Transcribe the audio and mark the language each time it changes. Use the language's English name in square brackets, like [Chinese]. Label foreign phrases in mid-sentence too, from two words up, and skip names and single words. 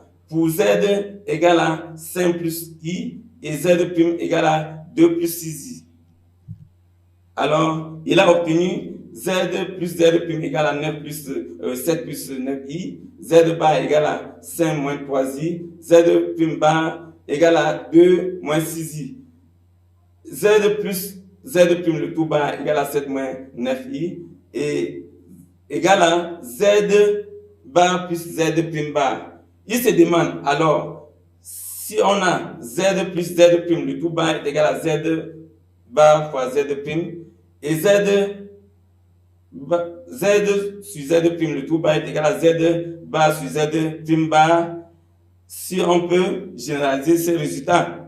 [French] Pour Z égale à 5 plus I, et Z prime égale à 2 plus 6I. Alors, il a obtenu Z plus Z prime égale à 9 plus 7 plus 9I, Z bar égale à 5 moins 3I, Z prime bar égale à 2 moins 6I. Z plus Z prime le tout bar égale à 7 moins 9I, et égale à Z bar plus Z prime bar. Il se demande alors, si on a Z plus Z prime le tout bar est égal à Z bar fois Z prime, et Z sur Z prime le tout bar est égal à Z bar sur Z prime bar, si on peut généraliser ces résultats.